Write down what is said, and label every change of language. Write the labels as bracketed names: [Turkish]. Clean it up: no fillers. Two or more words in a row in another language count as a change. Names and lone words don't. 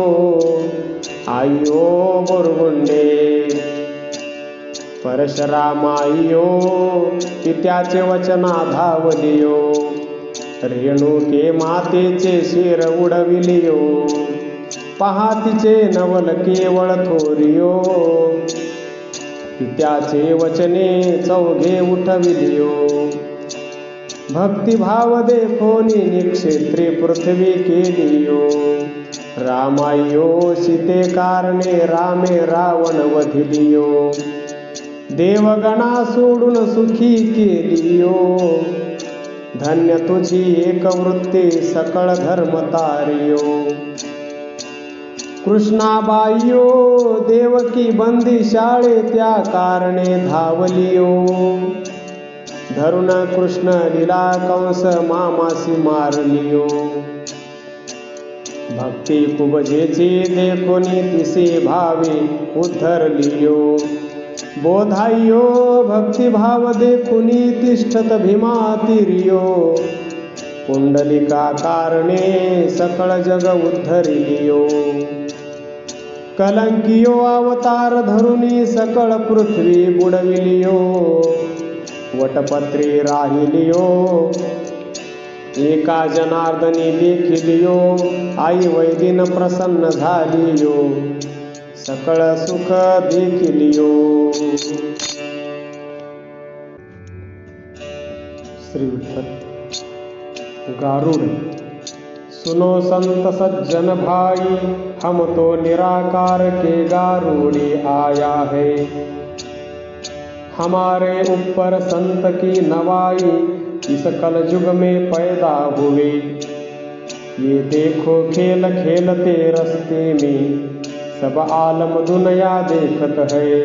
[Marathi] आयो बोरगुंडे परशुरामाइयो, पित्याचे वचना धावलियो. रेणुके मातेचे शिर उडविलियो, पहा तिचे नवल केवळ थोरियो. पित्याचे वचने चौघे उठविलियो, भक्तिभाव देखोनी निक्षेत्री पृथ्वी केलियो. रामायो सीते कारणे रामे रावण वधिलियो, देवगणा सोडून सुखी केलियो. धन्य तुझी एक वृत्ती सकळ धर्म तारियो. कृष्णाबाईयो देवकी बंदी शाळे त्या कारणे धावलियो. धरुण कृष्ण लीला कंस मामासी मारलियो. भक्ती कुबजेची देखोनी तिसे भावे उद्धरलियो. बोधाइयो भक्तिभाव देखुनी तिष्ठत भीमातिरियो. पुंडलिका कारणे सकळ जग उद्धरिलियो. कलंकियो अवतार धरुनी सकळ पृथ्वी बुडविलियो. वटपत्री राहिलियो एका जनार्दनी देखिलियो. आई वैदिन प्रसन्न झालियो, सकळ सुख देखिलियो. श्री विठ्ठल. गारुड. [Hindi] सुनो संत सज्जन भाई, हम तो निराकार के गारुड़ी आया है. हमारे ऊपर संत की नवाई इस कलयुग में पैदा हुए. ये देखो खेल खेलते रस्ते में, सब आलम दुनिया देखत है.